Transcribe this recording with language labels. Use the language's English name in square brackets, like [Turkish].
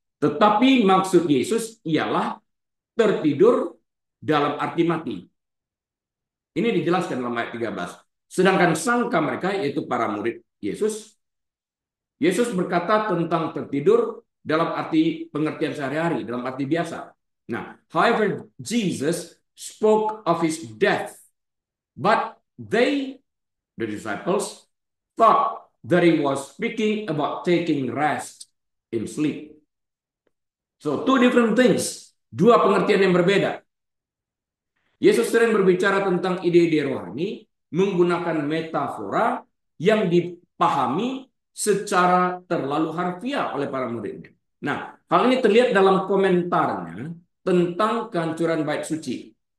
[Indonesian] Tetapi maksud Yesus ialah tertidur dalam arti mati. Ini dijelaskan dalam ayat 13. Sedangkan sangka mereka, yaitu para murid Yesus, Yesus berkata tentang tertidur dalam arti pengertian sehari-hari, dalam arti biasa. Nah, [English] however, Jesus spoke of his death, but they, the disciples, thought that he was speaking about taking rest in sleep. So two different things, [Indonesian] dua pengertian yang berbeda. Yesus sering berbicara tentang ide-ide rohani menggunakan metafora yang dipahami secara terlalu harfiah oleh para muridnya. Nah, hal ini terlihat dalam komentarnya tentang kehancuran bait suci.